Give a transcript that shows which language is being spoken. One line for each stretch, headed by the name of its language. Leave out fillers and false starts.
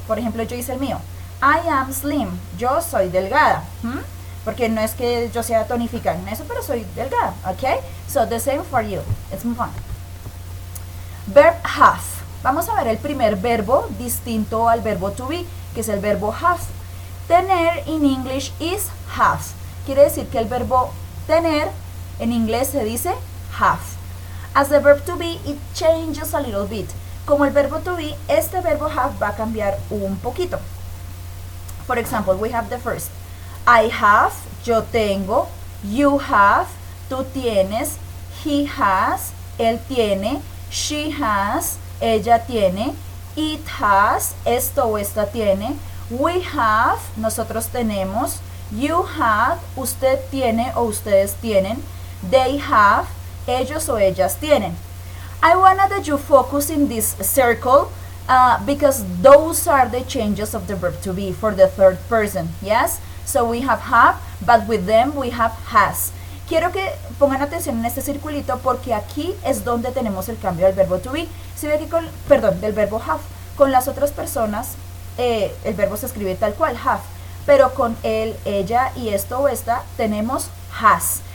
Spanish: Por ejemplo, yo hice el mío.
English: I am slim.
Spanish: Yo soy delgada. Porque no es que yo sea tonificada en eso, pero soy delgada, ¿ok?
English: So, the same for you. Let's move on. Verb have.
Spanish: Vamos a ver el primer verbo distinto al verbo to be, que es el verbo have.
English: Tener in English is have.
Spanish: Quiere decir que el verbo tener en inglés se dice have.
English: As the verb to be, it changes a little bit.
Spanish: Como el verbo to be, este verbo have va a cambiar un poquito.
English: For example, we have the first. I have, yo tengo. You have, tú tienes. He has, él tiene. She has, ella tiene. It has, esto o esta tiene. We have, nosotros tenemos. You have, usted tiene o ustedes tienen. They have, ellos o ellas tienen. I wanted that you focus in this circle because those are the changes of the verb to be for the third person. Yes? So we have, but with them we have has.
Spanish: Quiero que pongan atención en este circulito porque aquí es donde tenemos el cambio del verbo to be. Si ve que del verbo have. Con las otras personas el verbo se escribe tal cual, have. Pero con él, ella y esto o esta tenemos has.